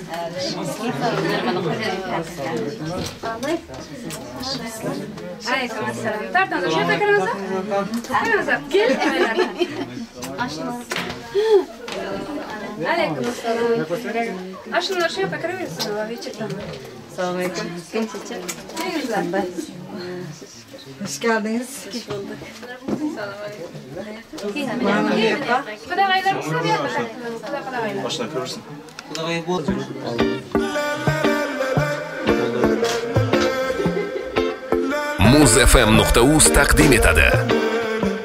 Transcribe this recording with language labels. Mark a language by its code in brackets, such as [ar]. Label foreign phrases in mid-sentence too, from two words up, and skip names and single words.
[uz] Alaykum assalom. Tartanda shu yerda kiramiz. Kel. Alaykum assalom. Ashuna shu yerda kiraverasiz, вечерdan. Assalomu alaykum. [tr] Hoş geldiniz. Hoş bulduk. [uz] Qudag'aylar bo'lsa, qudag'aylar. Boshdan ko'rsin. Qudag'ay bo'ldi. Muz FM.uz taqdim etadi.